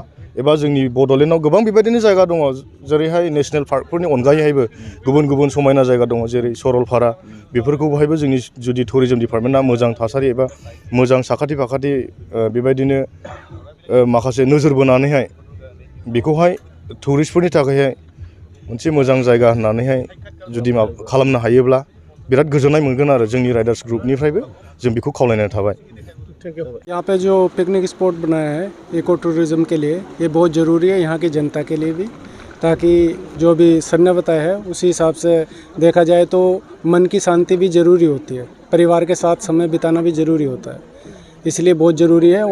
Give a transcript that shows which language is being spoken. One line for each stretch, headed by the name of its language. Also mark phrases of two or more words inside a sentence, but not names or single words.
Bodo: एबा जोंनि बड'लेण्डआव गोबां बेबायदिनो जायगा दङ जेरैहाय नेसनेल पार्कफोरनि अनगायैहायबो गुबुन गुबुन समायना जायगा दङ जेरै सरलपारा बेफोरखौहायबो जोंनि जुदि टुरिजम डिपार्टमेन्टआ मोजां थासारि एबा मोजां साखाथि फाखाथि बेबायदिनो माखासे नोजोर बोनानैहाय बेखौहाय टुरिस्टफोरनि थाखायहाय मोनसे मोजां जायगा होननानैहाय जुदि खालामनो हायोब्ला बिराद गोजोननाय मोनगोन आरो जोंनि राइडार्स ग्रुपनिफ्रायबो जों बेखौ खावलायनाय थाबाय।
Hindi: यहाँ पे जो
English: picnic spot
Hindi: बनाया है
English: eco tourism
Hindi: के लिए ये बहुत ज़रूरी है यहाँ की जनता के लिए भी, ताकि जो भी सर ने बताया है उसी हिसाब से देखा जाए तो मन की शांति भी ज़रूरी होती है, परिवार के साथ समय बिताना भी ज़रूरी होता है, इसलिए बहुत ज़रूरी है।